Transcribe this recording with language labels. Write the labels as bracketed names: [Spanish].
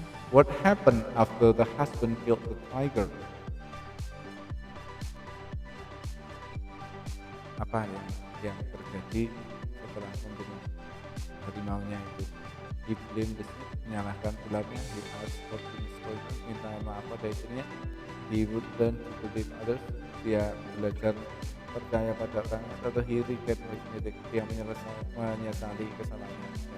[English] What happened after the husband killed the tiger? [Indonesian] Apa yang terjadi setelah membunuh harimaunya itu? [English] He blamed the snake, [Indonesian] menyalahkan ularnya. [English] He asked for his [Indonesian] minta maaf pada istrinya. [English] He would learn to believe others. [Indonesian] Dia belajar percaya pada orang. Atau [English] he regret his mistake. [Indonesian] Dia menyesali kesalahannya.